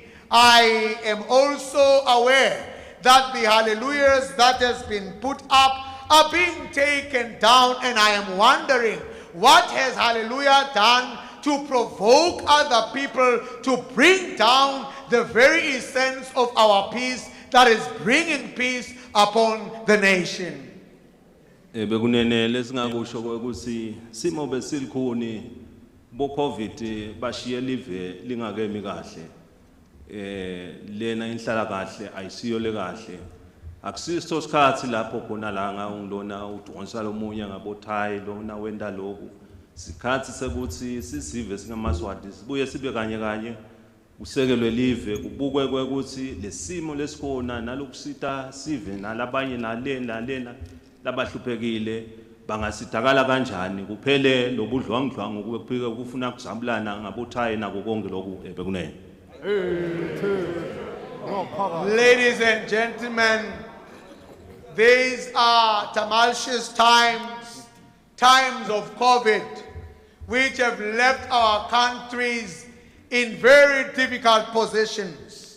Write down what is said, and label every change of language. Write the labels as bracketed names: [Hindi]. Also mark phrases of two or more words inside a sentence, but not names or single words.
[English] I am also aware that the hallelujahs that has been put up are being taken down, and I am wondering, what has hallelujah done to provoke other people to bring down the very essence of our peace that is bringing peace upon the nation? [Swati] Bekunenele singakusho ukuthi simo besilikhuni bo COVID bashiye live lingakemi kahle lena inhlala kahle ayisiyo le kahle akusiso isikhathi lapho khona la ngilona udonsa lomunye ngabothai lona wenda lokhu sikhathi sekuthi sisive singamaswati sibuye sibe kanye kanye usekelwe live kubukwe ukuthi lesimo lesikhona nalokusita sive nalabanye nalena labahluphekile bangasidakala kanjani kuphele lobudlwangudlwangu kuphike kufuna kuzabulana ngabothai nako konke lokhu bekunene. [English] Ladies and gentlemen, these are tumultuous times of COVID, which have left our countries in very difficult positions.